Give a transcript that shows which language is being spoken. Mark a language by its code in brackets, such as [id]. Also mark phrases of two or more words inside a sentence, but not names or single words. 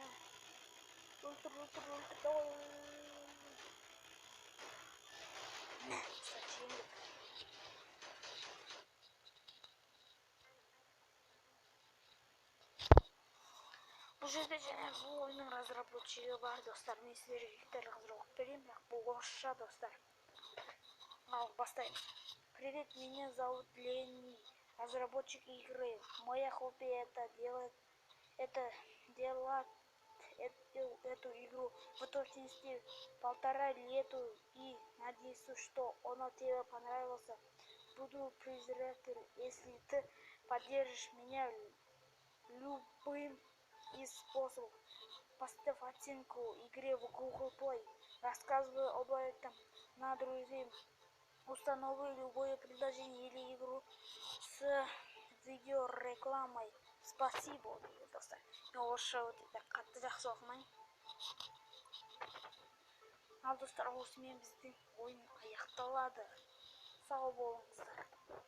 [kk] Өлтір, давай. Не, достар, жеңдік. Бұл жерде және бұл ойынның разработчигі бар достар. Мен сіздерге виктория қазір оқып берейін, бірақ бұл орысша достар. Ал бастаймыз. [ru] Привет, меня зовут Ленни, разработчик игры. Моя хобби это делать эту игру в точности 1,5 лета и надеюсь, что она тебе понравился. Буду признателен, если ты поддержишь меня любым из способов. Поставь оценку игре в Google Play. Рассказывай об этом на друзей. Установи любое приложение или игру с видеорекламой. Спасибо, [kk] достар. Орысша өте қатты жақсы оқымайын. Ал достар, осымен біздің ойын аяқталады. Сау болыңыздар.